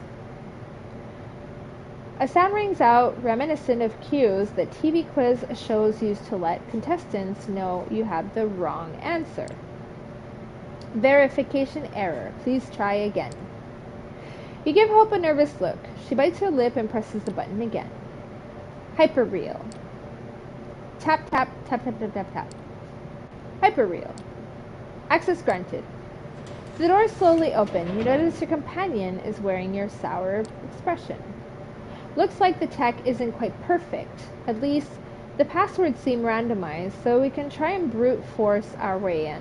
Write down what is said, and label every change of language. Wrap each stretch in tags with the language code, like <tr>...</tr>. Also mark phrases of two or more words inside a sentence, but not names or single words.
<en>A sound rings out reminiscent of cues that TV quiz shows used to let contestants know you have the wrong answer. Verification error. Please try again. You give Hope a nervous look. She bites her lip and presses the button again. Hyperreal. Tap, tap, tap, tap, tap, tap, tap. Hyperreal. Access granted. The doors slowly open. You notice your companion is wearing your sour expression. Looks like the tech isn't quite perfect. At least, the passwords seem randomized, so we can try and brute force our way in.</en>